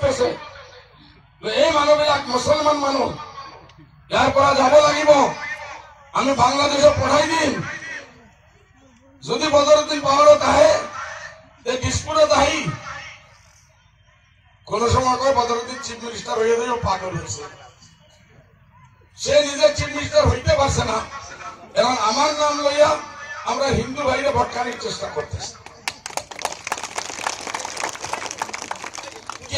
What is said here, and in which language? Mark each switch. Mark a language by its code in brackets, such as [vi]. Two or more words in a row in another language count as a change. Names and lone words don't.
[as] আছে এই মানুহবিলাক মুছলমান মানুহ ইয়াৰ পৰা যাব লাগিব আমি বাংলাদেশত পঠাই দিম যদি বদৰুদ্দিন পাহাৰত আহে দিছপুৰত আহি কোন সময় কয় [bn] বদরুদ্দিন চিফ মিনিস্টার হয়ে যাবে পাগল হয়েছে সে নিজে চিফ মিনিস্টার হইতে পারছে না এবং আমার নাম লইয়া আমরা হিন্দু ভাইরে ভটকানির চেষ্টা করতেছি কি